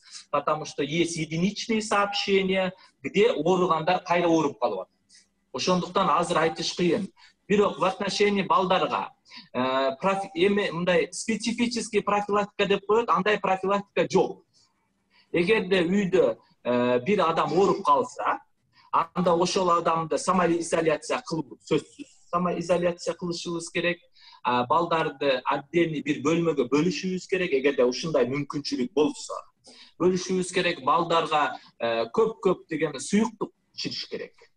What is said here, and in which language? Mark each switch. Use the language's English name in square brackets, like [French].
[Russian] Потому что есть единичные сообщения, где [Kyrgyz] ооругандар кайра ооруп калып. Ошондуктан азыр айтыш кыйын. Бирок [Russian] в отношении [Kyrgyz] балдарга мындай [Russian] специфический профилактика [Kyrgyz] деп коет, андай профилактика жок. Эгерде үйдө бир адам ооруп калса, анда ошол адамды самоизоляция кылып, сөзсүз самоизоляция кылышыбыз керек. Балдарды отдельный бир бөлмөгө бөлүшүбүз керек, эгерде ушундай мүмкүнчүлүк болсо. Бөлүшүбүз керек, балдарга көп деген суюктук ичириш керек.